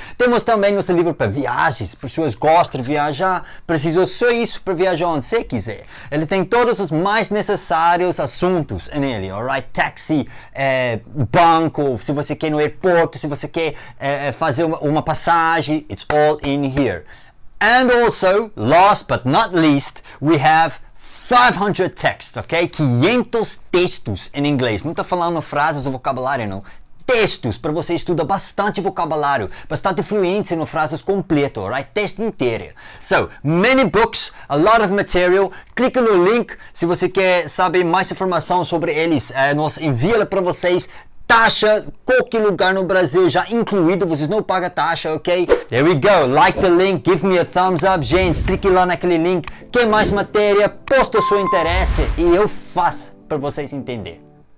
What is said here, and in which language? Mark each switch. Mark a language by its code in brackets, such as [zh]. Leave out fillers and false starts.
[pt] Temos também nosso livro para viagens, pessoas gostam de viajar, precisam só isso para viajar onde você quiser. Ele tem todos os mais necessários assuntos nele, alright? Taxi, banco, se você quer ir no aeroporto, se você quer fazer uma passagem, [en] it's all in here. And also, last but not least, we have 500 texts, ok? [pt] 500 textos em inglês. Não estou falando frases ou vocabulário, não. Textos para você estudar bastante vocabulário, bastante fluência no frases completo, right? Texto inteiro. [en] So, many books, a lot of material. [pt] Clica no link se você quer saber mais informação sobre eles. Nós enviamos para vocês. Taxa, qualquer lugar no Brasil já incluído, vocês não pagam taxa, ok? [en] There we go, like the link, give me a thumbs up, [pt] gente, clique lá naquele link, quer mais matéria, posta o seu interesse e eu faço para vocês entenderem.